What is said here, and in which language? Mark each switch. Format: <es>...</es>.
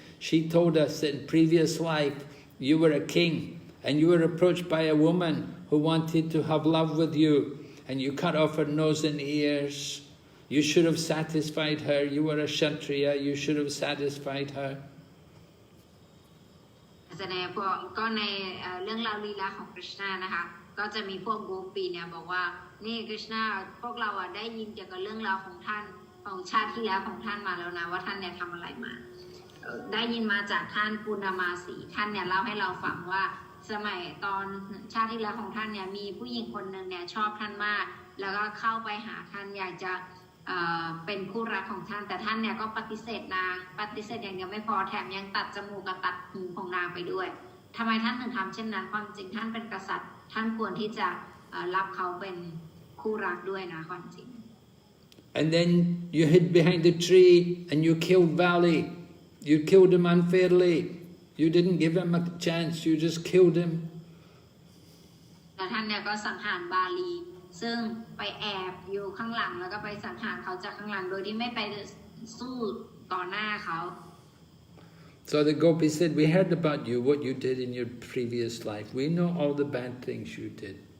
<en>She told us that in previous life you were a king and you were approached by a woman who wanted to have love with you and you cut off her nose and ears. You should have satisfied her, you were a Kshatriya, you should have satisfied her.</en> <th>แสดงก็ในเรื่องราวลีลาของกฤษณานะคะก็จะมีพวกโกปีเนี่ยบอกว่านี่กฤษณาพวกเราได้ยินเกี่ยวกับเรื่องราวของท่านของชาติที่แล้วของท่านมาแล้วนะว่าท่านเนี่ยทำอะไรมาได้ยินมาจากท่านปุณมาสีท่านเนี่ยเล่าให้เราฟังว่าสมัยตอนชาติที่แล้วของท่านเนี่ยมีผู้หญิงคนหนึ่งเนี่ยชอบท่านมากแล้วก็เข้าไปหาท่านอยากจะ เป็นคู่รักของท่านแต่ท่านเนี่ยก็ปฏิเสธนางปฏิเสธอย่างเดียวไม่พอแถมยังตัดจมูกกับตัดหูของนางไปด้วยทำไมท่านถึงทำเช่นนั้นความจริงท่านเป็นกษัตริย์ท่านควรที่จะรับเขาเป็นคู่รักด้วยนะความจริง</th> <en>And then you hid behind the tree and you killed Vali. You killed him unfairly You didn't give him a chance, you just killed him.</en> <th>แต่ท่านเนี่ยก็สังหารบาลีซึ่งไปแอบอยู่ข้างหลังแล้วก็ไปสังหารเขาจากข้างหลังโดยที่ไม่ไปสู้ต่อหน้าเขา</th> <en>So the gopi said, we heard about you, what you did in your previous life. We know all the bad things you did.</en>